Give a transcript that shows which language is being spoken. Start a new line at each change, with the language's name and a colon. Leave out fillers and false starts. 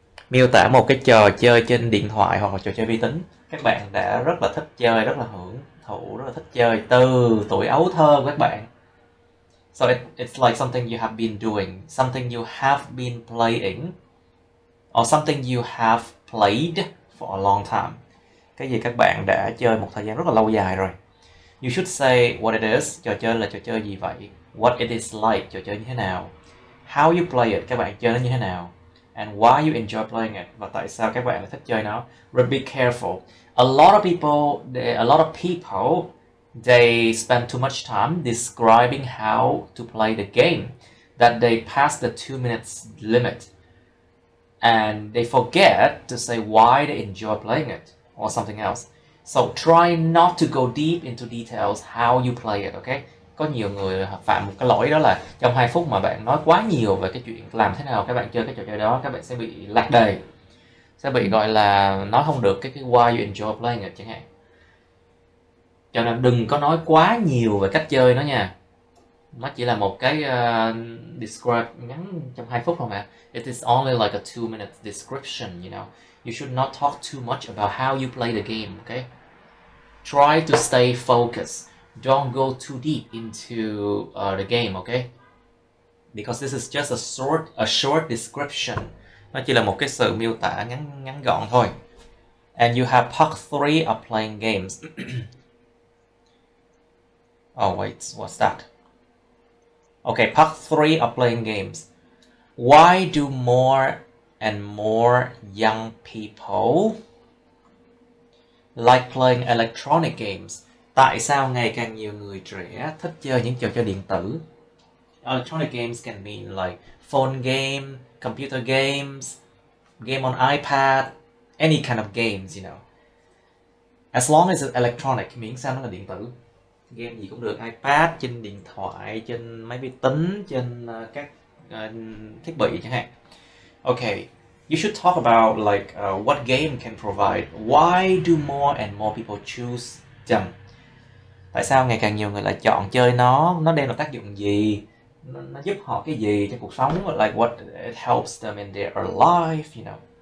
Vietnamese: Miêu tả một cái trò chơi trên điện thoại hoặc là trò chơi vi tính các bạn đã rất là thích chơi, rất là hưởng thụ, rất là thích chơi từ tuổi ấu thơ của các bạn.
English: So it's like something you have been doing, something you have been playing, or something you have played for a long time.
Vietnamese: Cái gì các bạn đã chơi một thời gian rất là lâu dài rồi.
English: You should say what it is,
Vietnamese: trò chơi là trò chơi gì vậy?
English: What it is like,
Vietnamese: trò chơi như thế nào?
English: How you play it,
Vietnamese: các bạn chơi nó như thế nào?
English: And why you enjoy playing it,
Vietnamese: và tại sao các bạn lại thích chơi nó?
English: But be careful. A lot of people, they spend too much time describing how to play the game that they pass the 2 minutes limit, and they forget to say why they enjoy playing it or something else. So try not to go deep into details how you play it, okay?
Vietnamese: Có nhiều người phạm một cái lỗi đó là trong 2 phút mà bạn nói quá nhiều về cái chuyện làm thế nào các bạn chơi cái trò chơi đó, các bạn sẽ bị lạc đề, sẽ bị gọi là nói không được cái
English: why you enjoy playing it
Vietnamese: chẳng hạn. Cho nên đừng có nói quá nhiều về cách chơi nó nha. Nó chỉ là một cái describe ngắn trong 2 phút thôi mà.
English: It is only like a 2-minute description, you know. You should not talk too much about how you play the game, okay? Try to stay focused. Don't go too deep into the game, okay? Because this is just a short description.
Vietnamese: Nó chỉ là một cái sự miêu tả ngắn gọn thôi.
English: And you have part 3 of playing games. Oh wait, what's that? Okay, part 3 of playing games. Why do more and more young people like playing electronic games?
Vietnamese: Tại sao ngày càng nhiều người trẻ thích chơi những trò chơi điện tử?
English: Electronic games can mean like phone game, computer games, game on iPad, any kind of games, you know. As long as it's electronic,
Vietnamese: miễn sao nó là điện tử. Game gì cũng được, iPad, trên điện thoại, trên máy vi tính, trên các thiết bị chẳng hạn.
English: Okay, you should talk about like what game can provide. Why do more and more people choose them?
Vietnamese: Tại sao ngày càng nhiều người lại chọn chơi nó đem lại tác dụng gì? Nó giúp họ cái gì trong cuộc sống?
English: Like what it helps them in their life, you know.